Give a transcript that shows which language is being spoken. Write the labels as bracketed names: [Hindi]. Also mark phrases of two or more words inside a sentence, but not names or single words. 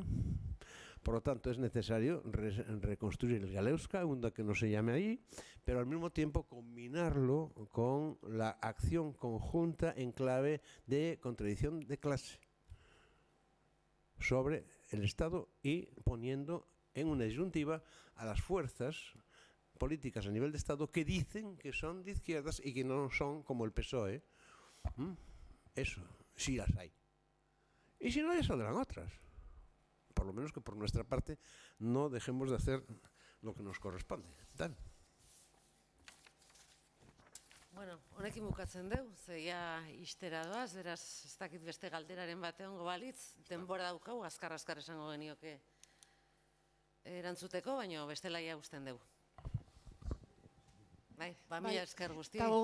[Spanish] Por lo tanto, es necesario reconstruir el Galeusca, aunque que no se llame ahí, pero al mismo tiempo combinarlo con la acción conjunta en clave de contradicción de clase sobre el Estado y poniendo en una disyuntiva a las fuerzas políticas a nivel de Estado que dicen que son de izquierdas y que no son como el PSOE. Eso, sí las hay. Y si no, ya saldrán otras. Por lo menos que por nuestra parte no dejemos de hacer lo que nos corresponde. Tal. [Basque] Bueno, honekin bukatzen deu, ze ja ixtera doaz, beraz, ez dakit beste galderaren bate hongo balitz, denbora daukagu, azkar esango genioke erantzuteko, baina bestela ja usten deu. Bai, mila esker guztioi.